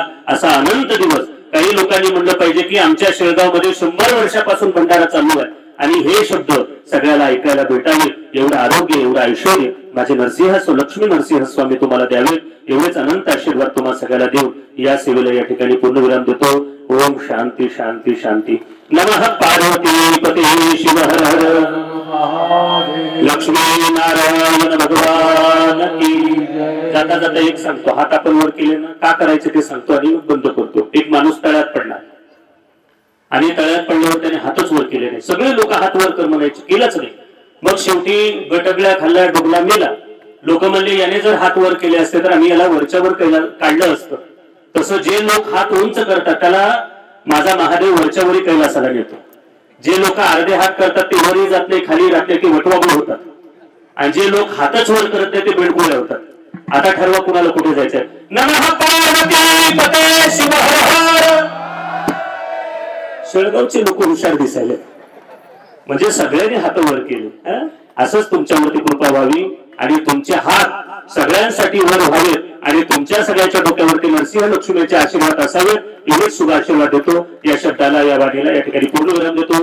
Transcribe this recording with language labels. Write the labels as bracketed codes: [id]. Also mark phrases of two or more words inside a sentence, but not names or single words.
[mr] असा अनंत दिवस काही लोकांनी म्हणलं पाहिजे की आमच्या शेळगाव मध्ये 100 वर्षापासून भंडारा चालू आहे, आणि हे शब्द सगळ्याला ऐकायला भेटावे, एवढं आरोग्य एवढं ऐश्वर्य माझे नरसिंह लक्ष्मी नरसिंह स्वामी तुम्हाला द्यावे. एवढेच अनंत आशीर्वाद तुम्हाला सगळ्याला देऊन या सेवेला या ठिकाणी पूर्णविराम देतो. [sa] ओम शांती शांती शांती. नमः पार्वती पते शिव हर हर लक्ष्मी नारायण [hi] भगवान की. [mr] जाता जाता एक सांगतो, हात आपण वर केले ना, का करायचे ते सांगतो आणि बंद करतो. एक माणूस तळ्यात पडला आणि तळ्यात पडल्यावर त्याने हातच वर केले नाही. सगळे लोक हात वर कर म्हणायचे, केलंच नाही. मग शेवटी गटगल्या खाल्ल्या, डुबला, मेला. लोक म्हणले याने जर हात वर केले असते तर आम्ही याला वरच्या वर काढलं असतं. तसं जे लोक हात उंच करतात त्याला माझा महादेव वरच्या वरी कैलासाला नेतो. जे लोक अर्धे हात करतात ते वरही जात नाही, खाली राहते की वटवाबळ होतात, आणि जे लोक हातच वर करत नाही ते बेडकुळे होतात. आता ठरवा कुणाला कुठे जायचंय. [sa] नमः पार्वती पते शिव हर हर. [mr] शेळगावचे लोक हुशार दिसायले, म्हणजे सगळ्यांनी हात वर केले. असंच तुमच्यावरती कृपा व्हावी आणि तुमचे हात सगळ्यांसाठी वर व्हावेत आणि तुमच्या सगळ्यांच्या डोक्यावरती नरसिंह लक्ष्मीचे आशीर्वाद असावेत. एवढेच शुभ आशीर्वाद देतो. या शब्दाला या वाणीला या ठिकाणी पूर्णविराम देतो.